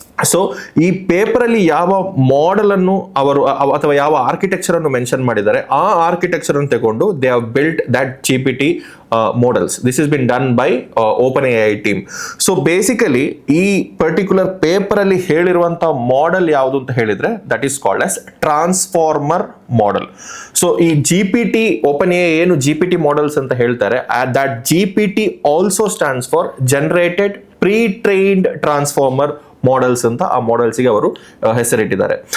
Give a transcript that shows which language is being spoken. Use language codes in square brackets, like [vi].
[kn] So ಈ paper ಅಲ್ಲಿ ಯಾವ ಮಾಡೆಲ್ ಅನ್ನು ಅವರು ಅಥವಾ ಯಾವ ಆರ್ಕಿಟೆಕ್ಚರ್ ಅನ್ನು ಮೆನ್ಷನ್ ಮಾಡಿದ್ದಾರೆ, ಆ ಆರ್ಕಿಟೆಕ್ಚರ್ ಅನ್ನು ತಗೊಂಡು [en] They have built that GPT models. This has been done by OpenAI team. So basically [kn] ಈ ಪರ್ಟಿಕ್ಯುಲರ್ ಪೇಪರ್ ಅಲ್ಲಿ ಹೇಳಿರುವಂತ ಮಾಡೆಲ್ ಯಾವುದು ಅಂತ ಹೇಳಿದ್ರೆ [en] That is called as transformer model. [kn] So ಈ GPT OpenAI ಏನು GPT ಮಾಡೆಲ್ಸ್ ಅಂತ ಹೇಳ್ತಾರೆ, [en] that GPT also stands for generated pretrained transformer models [kn] ಅಂತ ಆ ಮಾಡೆಲ್ಸ್ಗೆ ಅವರು ಹೆಸರಿಟ್ಟಿದ್ದಾರೆ.